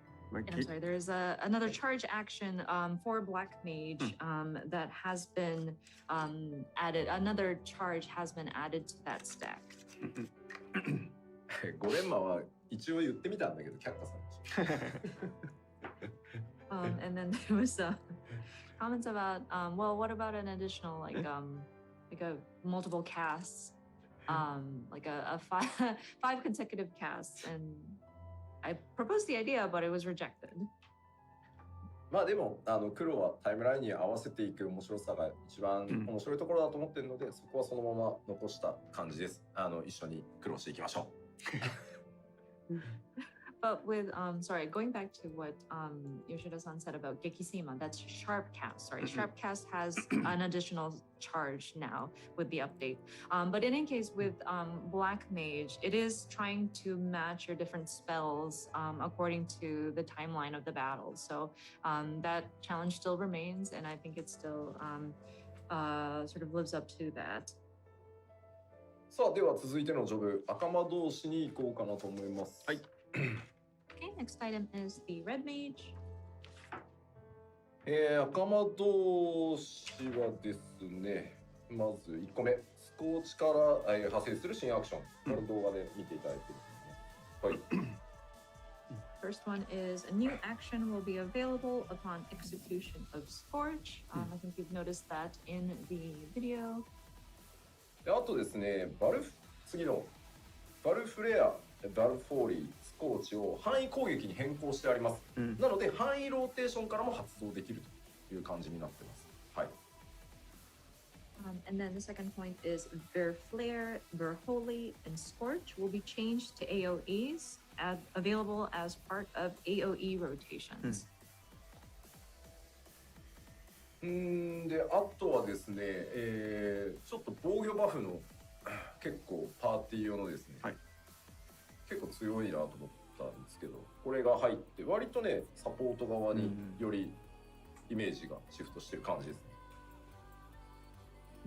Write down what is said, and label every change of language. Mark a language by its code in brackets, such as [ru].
[en] And I'm sorry, there's another charge action for Black Mage that has been added. Another charge has been added to that stack. [ja] ゴレンマは一応言ってみたんだけど却下されました。 [en] And then there was comments about, well, what about an additional like a multiple casts, like a five consecutive casts, and I proposed the idea, but it was rejected. [ja] まあでも黒はタイムラインに合わせていく面白さが一番面白いところだと思っているので、そこはそのまま残した感じです。一緒に苦労していきましょう。 [en] But with sorry, going back to what Yoshida-san said about Gekisema, that's Sharp Cast. Sorry, Sharp Cast has an additional charge now with the update. But in any case, with Black Mage, it is trying to match your different spells according to the timeline of the battle. So that challenge still remains, and I think it still sort of lives up to that. [ja] さあ、では続いてのジョブ、赤魔道士に行こうかなと思います。はい。 [en] Okay, next item is the Red Mage. [ja] 赤魔道士はですね、まず1個目、スコーチから派生する新アクション。この動画で見ていただいてるんですね。はい。 [en] First one is a new action will be available upon execution of Scorch. I think you've noticed that in the video. [ja] であとですね、次のバルフレア、バルフォーリー、スコーチを範囲攻撃に変更してあります。なので範囲ローテーションからも発動できるという感じになってます。はい。 [en] And then the second point is Verflare, Verholy, and Scorch will be changed to AoEs, available as part of AoE rotations. [ja] であとはですね、ちょっと防御バフの結構パーティー用のですね、はい、結構強いなと思ったんですけど、これが入って割とねサポート側によりイメージがシフトしてる感じですね。